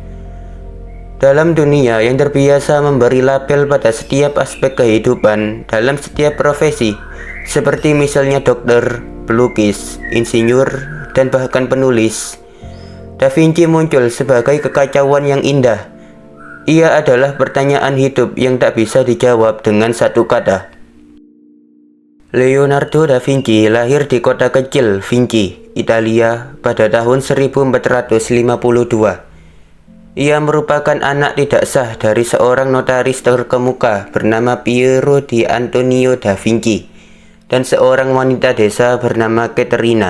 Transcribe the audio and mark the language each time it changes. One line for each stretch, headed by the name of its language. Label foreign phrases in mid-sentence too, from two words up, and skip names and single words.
Indonesian: Dalam dunia yang terbiasa memberi label pada setiap aspek kehidupan, dalam setiap profesi, seperti misalnya dokter, pelukis, insinyur, dan bahkan penulis, Da Vinci muncul sebagai kekacauan yang indah. Ia adalah pertanyaan hidup yang tak bisa dijawab dengan satu kata. Leonardo da Vinci lahir di kota kecil Vinci, Italia pada tahun 1452. Ia merupakan anak tidak sah dari seorang notaris terkemuka bernama Piero di Antonio da Vinci dan seorang wanita desa bernama Caterina.